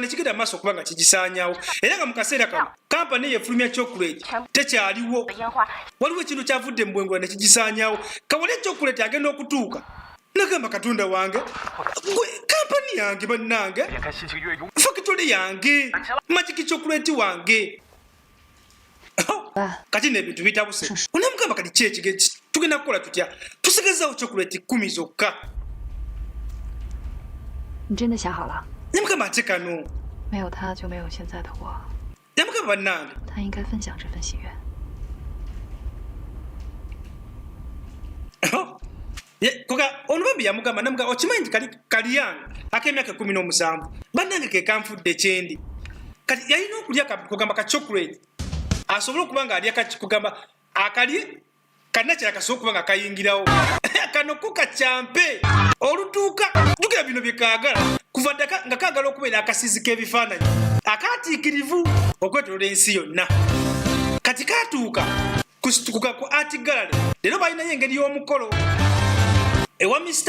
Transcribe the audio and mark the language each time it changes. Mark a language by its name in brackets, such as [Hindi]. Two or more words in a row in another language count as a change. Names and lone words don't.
[Ganda] nekigenda maaso okuba nga kigisaanyaawo era nga mu kaseera kano kampani yefulumya chocolate tekyaliwo waliwo ekintu kyavudde mu bwengula ne kigisaanyaawo kawale chocolate agenda okutuuka nagamba katonda wange gwe kampani yange bannange fakitole yange Magic Chocolate wange kati n'ebintu bitabuse onamugamba kati kyekige tugenda kukola tutya tusigazawo chocolate 10 zokka [Chinese] 你真的想好了？ [Ganda] namugamba ate kano [Chinese] 没有他，就没有现在的我。 [Ganda] namugamba bannange [Chinese] 他应该分享这份喜悦。 [Ganda] koga ono bambi yamugamba namugamba okimanyi nti kali yange ak'emyaka 17 bannange ke kanfudde kyendi kati yalina okulya kugamba ka chocolate asobole okuba nga alya kugamba akalye kannakyala kasobola okuba nga kayingirawo kano ko kakyampe olutuuka jjukira bino bye kaagala kuva ddaka nga kaagala okubeera akasizi k'ebifaananyi akaatiikirivu okwetolola ensi yonna kati kaatuuka ku [English] art gallery [Ganda] leero balinayo engeri y'omukolo ewa Mr.